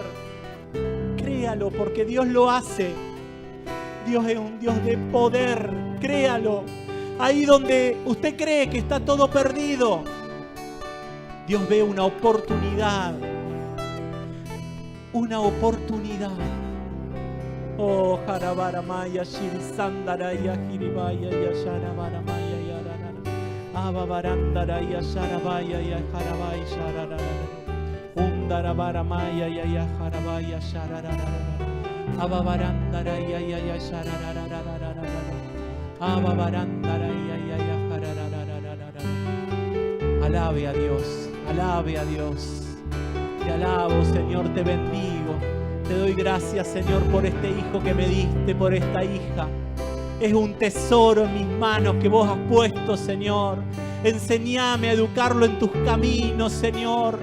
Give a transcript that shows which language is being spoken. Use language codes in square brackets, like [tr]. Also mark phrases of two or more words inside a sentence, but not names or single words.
[es] Créalo, porque Dios lo hace. Dios es un Dios de poder. Créalo. Ahí donde usted cree que está todo perdido, Dios ve una oportunidad. Una oportunidad. Oh, Jarabaramaya, Shirisandaraya, Jiribaya, Yasharabaramaya, Yarara, Ababarandaraya, Sharabaya, Yajarabaya, Shararara, Undarabaramaya, Yajarabaya, Shararara, Ababarandaraya, Yashararara, Ababarandaraya, Yajararara. Alabe a Dios, alabe a Dios. Te alabo, Señor, te bendigo. Te doy gracias, Señor, por este hijo que me diste, por esta hija. Es un tesoro en mis manos que vos has puesto, Señor. Enseñame a educarlo en tus caminos, Señor.